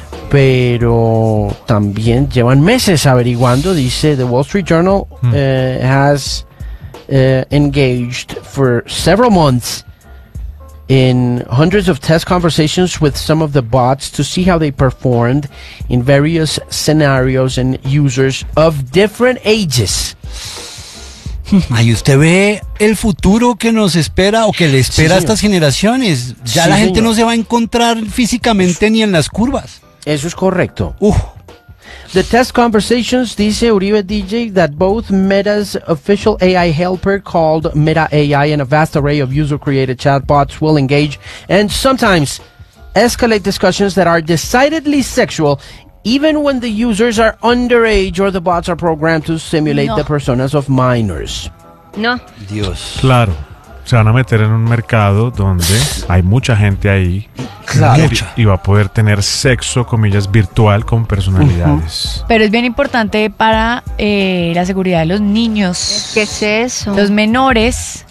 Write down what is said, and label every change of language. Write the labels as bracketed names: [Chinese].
[English] Pero también llevan meses averiguando, dice The Wall Street Journal, has engaged for several months in hundreds of test conversations with some of the bots to see how they performed in various scenarios and users of different ages. [Spanish] Ahí usted ve el futuro que nos espera o que le espera, sí, a estas generaciones. Ya, sí, la gente, señor, no se va a encontrar físicamente ni en las curvas. Eso es correcto. Uf. [English] The test conversations, dice Uribe DJ, that both Meta's official AI helper called Meta AI and a vast array of user-created chatbots will engage and sometimes escalate discussions that are decidedly sexual, even when the users are underage or the bots are programmed to simulate the personas of minors. [Spanish] No. Dios. Claro. Se van a meter en un mercado donde hay mucha gente ahí. Claro. Y va a poder tener sexo, comillas, virtual con personalidades. Pero es bien importante para la seguridad de los niños. ¿Qué es eso? Los menores.